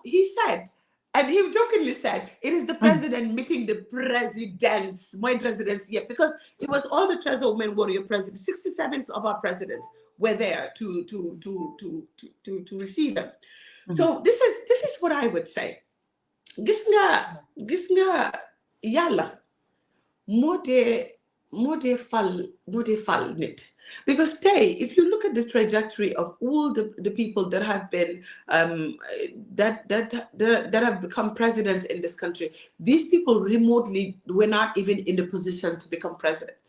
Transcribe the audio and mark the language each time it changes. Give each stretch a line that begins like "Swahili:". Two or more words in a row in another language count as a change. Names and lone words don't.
English: He said, and he jokingly said, it is the president meeting the presidents, my presidents, because it was all the Treasure Women Warrior presidents, 67 of our presidents were there to receive them. So this is what I would say.
Wolof: Gis nga yalla
English: more they fall
Wolof: nit.
English: Because today, if you look at the trajectory of all the people that have been that have become presidents in this country, these people remotely were not even in the position to become presidents.